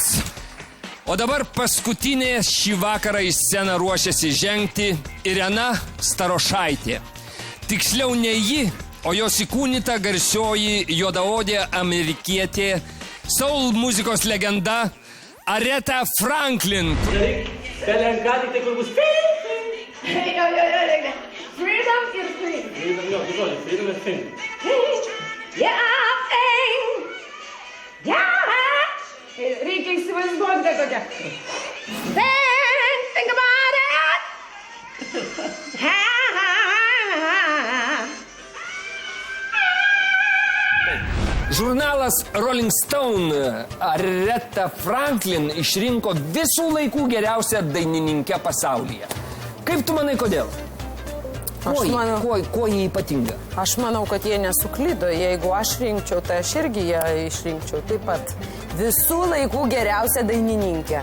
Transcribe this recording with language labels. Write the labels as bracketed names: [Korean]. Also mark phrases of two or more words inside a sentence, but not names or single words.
[Lithuanian] O dabar paskutinė šį vakarą į sceną ruošiasi žengti Irena Starošaitė. Tiksliau ne ji, o jos įkūnyta garsioji juodaodė amerikietė, soul muzikos legenda Aretha Franklin. Pelenka tik tai kur bus. [English] Freedom is free. Freedom is free. [Lithuanian] Reikia įsivaizduoti, kad tokia. [English] Then think about it. [Lithuanian] Žurnalas Rolling Stone Aretha Franklin išrinko visų laikų geriausią dainininkę pasaulyje. Kaip tu manai, kodėl? Kuo jie ypatinga? Aš manau, kad jie nesuklydo. Jeigu aš rinkčiau, tai aš irgi ją išrinkčiau. Taip pat visų laikų geriausia dainininkė.